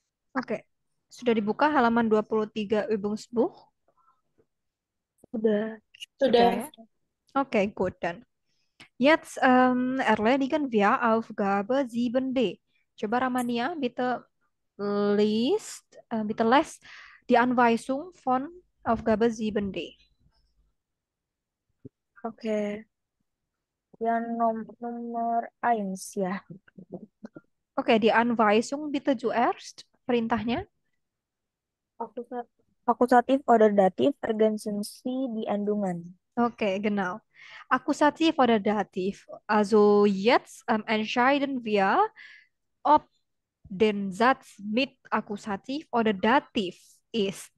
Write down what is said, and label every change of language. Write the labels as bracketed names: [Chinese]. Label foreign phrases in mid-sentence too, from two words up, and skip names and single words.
[Indonesian] Oke. Sudah dibuka halaman 23 Übungsbuch? Udah. Sudah Sudah. ya? Oke, [English] good then. [German] Jetzt erledigen wir Aufgabe 7D. [Indonesian] Coba Ramania, [German] bitte bitte les die Anweisung von Aufgabe 7D. [Indonesian] Oke. Yang nomor eins ya. Oke, [German] die Anweisung bitte zuerst. [Indonesian] Perintahnya. [German] Akusat Akusatif oder Dativ Ergänzungssi die Endungen. Okay, genau. Akkusativ oder Dativ. Also jetzt entscheiden wir, ob den Satz mit Akkusativ oder Dativ ist.